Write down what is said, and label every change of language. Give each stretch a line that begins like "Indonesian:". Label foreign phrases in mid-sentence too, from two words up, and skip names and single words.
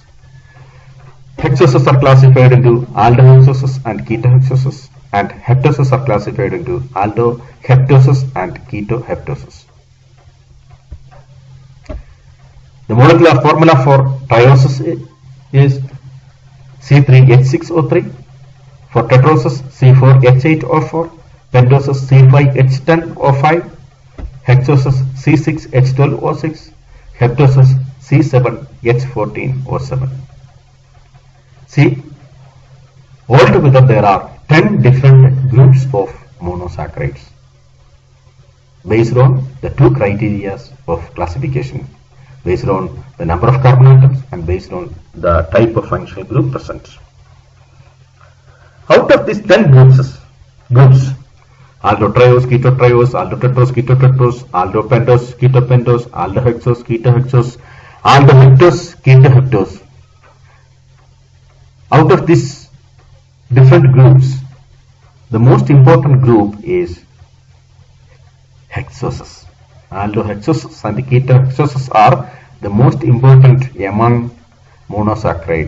English: Hexoses are classified into aldohexoses and ketohexoses, and heptoses are classified into aldoheptoses and ketoheptoses. The molecular formula for trioses is C3H6O3, for tetroses C4H8O4, pentoses C5H10O5, hexoses C6H12O6, heptoses C7H14O7. See, altogether there are 10 different groups of monosaccharides based on the two criteria of classification, based on the number of carbon atoms and based on the type of functional group present. Out of these 10 groups, aldotriose, ketotriose, aldotetrose, ketotetrose, aldopentose, ketopentose, aldohexose, ketohexose, aldoheptose, ketoheptose. Out of these different groups, the most important group is hexoses. Aldohexoses and the ketohexoses are the most important among monosaccharide.